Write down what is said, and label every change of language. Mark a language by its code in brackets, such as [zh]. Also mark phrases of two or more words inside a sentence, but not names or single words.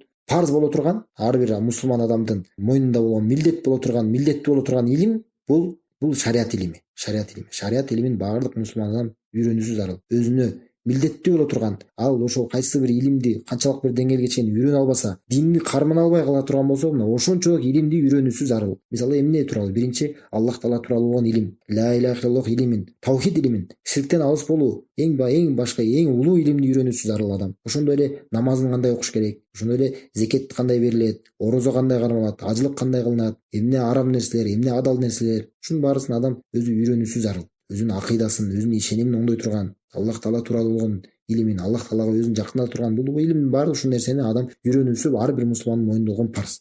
[ky] Парз боло турган, ар бир мусулман адамдын мойнунда болгон милдеттүү боло турган илим бул шариат илими. Шариат илимин баардык мусулман адам үйрөнүүсү зарыл. Өзүнө милдеттүү боло турган, ал ошол кайсы бир илимди канчалык бир деңгээлге чейин үйрөнө албаса, динни кармана албай кала турган болсо, мына ошончолук илимди үйрөнүүсү зарыл. Мисалы эмне тууралуу? Биринчи Аллах Таала тууралуу болгон илим, [ar] لا إله إلا الله [ky] илимин, таухид илимин, ширктен алыс болуу, эң улуу илимди үйрөнүүсү зарыл адам. Ошондой эле намазын кандай окуш керек, ошондой эле зекет кандай берилет, орозо кандай кармалат, ажылык кандай кылынат, эмне арам нерселер, эмне адал нерселер, ушунун баарысын адам өзү үйрөнүүсү зарыл. Өзүнүн акыйдасын, өзүнүн ишенимин оңдой турган, Аллах Таала тууралуу болгон илимин, Аллах Таалага өзүн жакындата турган бул илимдин баары ушул нерсени адам үйрөнүүсү ар бир мусулмандын мойнунда болгон парз.